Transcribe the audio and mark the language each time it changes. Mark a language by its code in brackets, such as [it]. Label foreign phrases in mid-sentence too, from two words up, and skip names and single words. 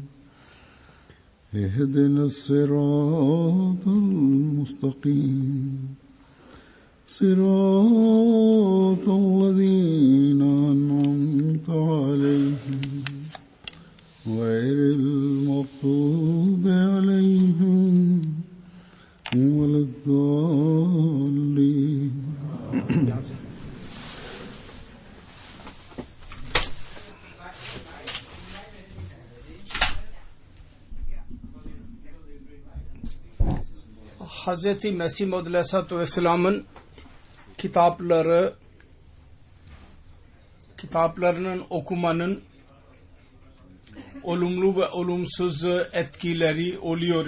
[ar] اهدنا الصراط المستقيم صراط الذين أنعمت عليهم غير المغضوب عليهم ولا الضالين. [tr] Hz. Mesih Maud Aleyhisselatü Vesselam'ın kitaplarının okumanın olumlu ve olumsuz etkileri oluyor.